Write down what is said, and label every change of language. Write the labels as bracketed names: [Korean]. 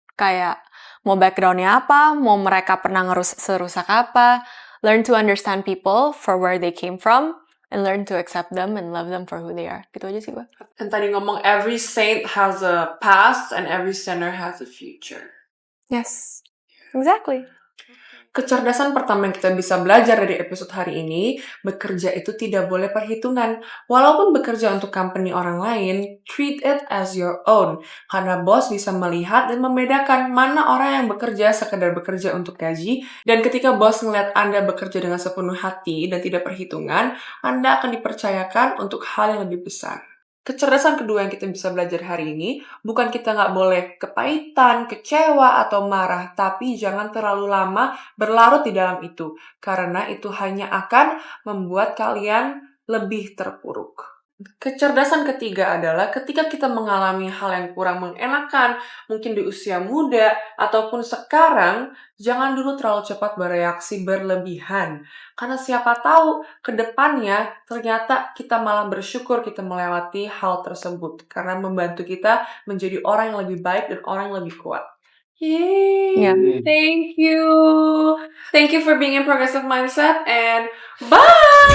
[English] Kayak mau backgroundnya apa, mau mereka pernah serusak apa, learn to understand people for where they came from, and learn to accept them and love them for who they are. [Indonesian] Gitu aja sih gua. [English] And tadi ngomong every saint has a past and every sinner has a future. Yes, exactly. [Indonesian] Kecerdasan pertama yang kita bisa belajar dari episode hari ini, bekerja itu tidak boleh perhitungan. Walaupun bekerja untuk company orang lain, treat it as your own. Karena bos bisa melihat dan membedakan mana orang yang bekerja sekedar bekerja untuk gaji, dan ketika bos ngeliat Anda bekerja dengan sepenuh hati dan tidak perhitungan, Anda akan dipercayakan untuk hal yang lebih besar. Kecerdasan kedua yang kita bisa belajar hari ini, bukan kita nggak boleh kepahitan, kecewa, atau marah, tapi jangan terlalu lama berlarut di dalam itu, karena itu hanya akan membuat kalian lebih terpuruk. Kecerdasan ketiga adalah ketika kita mengalami hal yang kurang mengenakan, mungkin di usia muda, ataupun sekarang, jangan dulu terlalu cepat bereaksi berlebihan. Karena siapa tahu ke depannya ternyata kita malah bersyukur kita melewati hal tersebut. Karena membantu kita menjadi orang yang lebih baik dan orang yang lebih kuat. Yay! [English] Yeah. Thank you! Thank you for being in Progressive Mindset and bye!